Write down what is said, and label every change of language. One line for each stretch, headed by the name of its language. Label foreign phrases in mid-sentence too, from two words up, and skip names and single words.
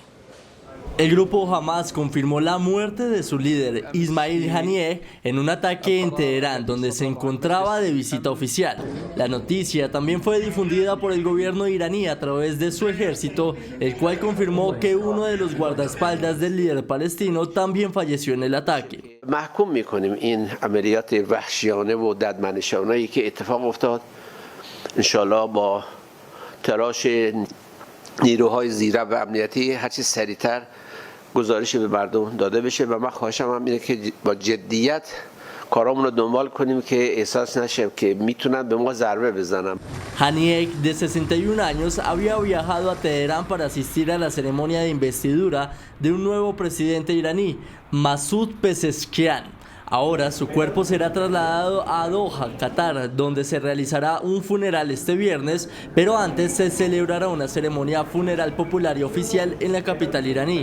Spanish: El grupo Hamás confirmó la muerte de su líder, Ismail Haniyeh, en un ataque en Teherán, donde se encontraba de visita oficial. La noticia también fue difundida por el gobierno iraní a través de su ejército, el cual confirmó que uno de los guardaespaldas del líder palestino también falleció en el ataque.
Persian: محکوم می‌کنیم این عملیات وحشیانه و ددمنشانه‌ای که اتفاق افتاد
Arabic: ان شاءالله
Persian: با تلاش نیروهای زیرا و امنیتی هر چه سریعتر گزارش به مردم داده بشه و من خواهشم هم اینه که با جدیت کارامون رو دنبال کنیم که احساس نشه که میتونن به ما ضربه بزنن.
Spanish: Haniyeh, de 61 años, había viajado a Teherán para asistir a la ceremonia de investidura de un nuevo presidente iraní, Masoud Pezeshkian. Ahora su cuerpo será trasladado a Doha, Qatar, donde se realizará un funeral este viernes, pero antes se celebrará una ceremonia funeral popular y oficial en la capital iraní.